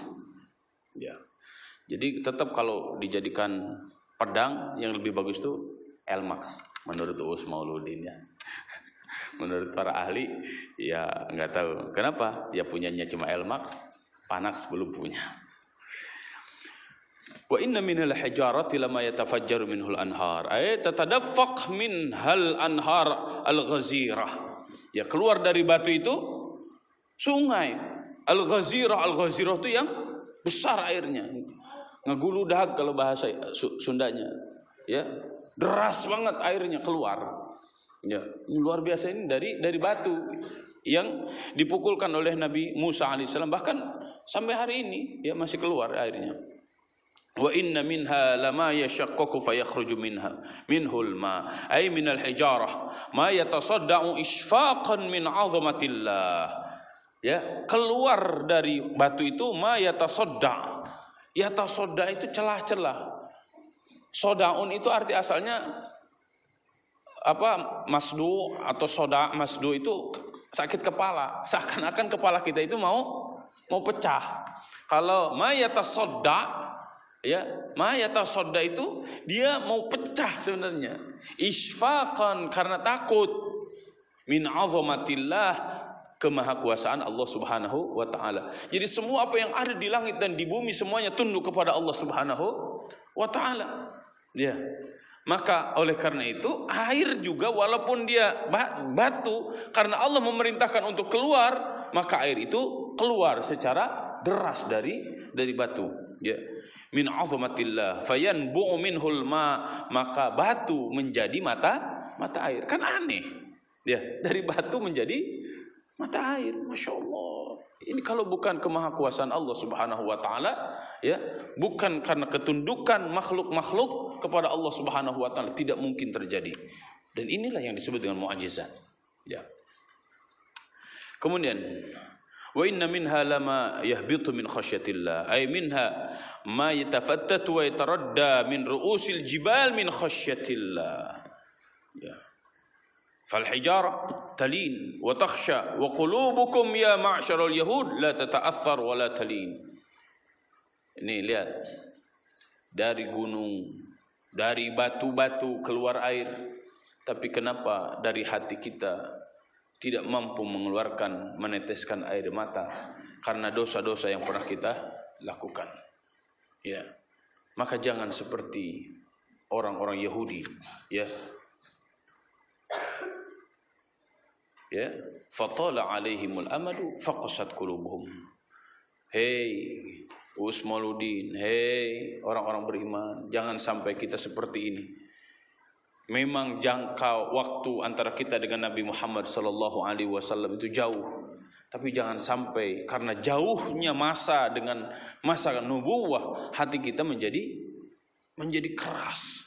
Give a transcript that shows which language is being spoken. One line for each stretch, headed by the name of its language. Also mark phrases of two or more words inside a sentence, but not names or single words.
Indonesian: Ya. Jadi tetap kalau dijadikan pedang yang lebih bagus itu Elmax menurut Usmauluddin ya. Menurut para ahli ya nggak tahu kenapa, ya punyanya cuma Elmax, Fanax belum punya.
Arabic: وإن من الحجارة لما يتفجر منه الأنهار أي تتدفق منها الأنهار الغزيرة.
Indonesian: Ya, keluar dari batu itu sungai al-ghazirah. Al-ghazirah itu yang besar airnya, ngeguludag kalau bahasa Sundanya. Ya, deras banget airnya keluar. Ya, ini luar biasa, ini dari batu yang dipukulkan oleh Nabi Musa alaihissalam, bahkan sampai hari ini ya masih keluar airnya.
Arabic: وإن منها لما يشقق فيخرج منه الماء أي من الحجارة ما يتصدع إشفاقا من عظمة الله.
Indonesian: Ya, keluar dari batu itu
Arabic: ما يتصدع.
Indonesian: Yatasadda itu celah-celah. Sodaun itu arti asalnya apa? Masdu atau soda. Masdu itu sakit kepala. Seakan-akan kepala kita itu mau pecah. Kalau
Arabic: ما يتصدع,
Indonesian: ya,
Arabic: ما يتصدع
Indonesian: itu dia mau pecah sebenarnya. Isfaqan, karena takut,
Arabic: من عظمة الله,
Indonesian: kemahakuasaan Allah
Arabic: سبحانه وتعالى.
Indonesian: Jadi semua apa yang ada di langit dan di bumi semuanya tunduk kepada Allah
Arabic: سبحانه وتعالى.
Indonesian: Ya. Maka oleh karena itu air juga walaupun dia batu, karena Allah memerintahkan untuk keluar, maka air itu keluar secara deras dari batu. Ya.
Arabic: من عظمة الله فينبع منه الماء,
Indonesian: maka batu menjadi mata air. Kan aneh. Ya, dari batu menjadi mata air.
Arabic: ما شاء الله.
Indonesian: Ini kalau bukan kemahakuasaan Allah
Arabic: سبحانه وتعالى,
Indonesian: ya, bukan karena ketundukan makhluk-makhluk kepada Allah
Arabic: سبحانه وتعالى,
Indonesian: tidak mungkin terjadi. Dan inilah yang disebut dengan mukjizat. Ya.
Arabic: Kemudian وإن منها لما يهبط من خشية الله أي منها ما يتفتت ويتردى من رؤوس الجبال من خشية الله.
Indonesian: Ya.
Arabic: فالحجارة تلين وتخشى وقلوبكم يا معشر اليهود لا تتأثر ولا تلين.
Indonesian: Ini lihat, dari gunung, dari batu-batu keluar air, tapi kenapa dari hati kita tidak mampu mengeluarkan, meneteskan air mata karena dosa-dosa yang pernah kita lakukan. Ya. Maka jangan seperti orang-orang Yahudi, ya.
Arabic: Ya, فطال عليهم الأمد فقست قلوبهم.
Indonesian: Hei Usmaluddin, hei orang-orang beriman, jangan sampai kita seperti ini. Memang jangka waktu antara kita dengan Nabi Muhammad
Arabic: صلى الله عليه وسلم
Indonesian: itu jauh. Tapi jangan sampai karena jauhnya masa dengan masa nubuwah, hati kita menjadi keras.